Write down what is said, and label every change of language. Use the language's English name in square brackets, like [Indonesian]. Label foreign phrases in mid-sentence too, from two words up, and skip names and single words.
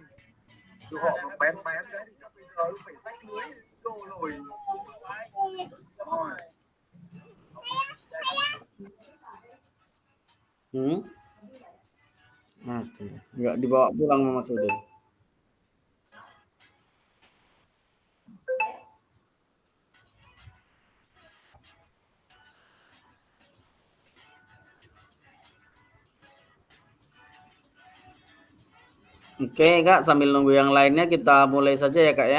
[Vietnamese] Chứ họ mà bén bén đấy thì chắc bây giờ phải rách lưới đổ rồi. [Indonesian] Nggak dibawa pulang sama Mas Udin. Oke Kak, sambil nunggu yang lainnya kita mulai saja ya Kak ya.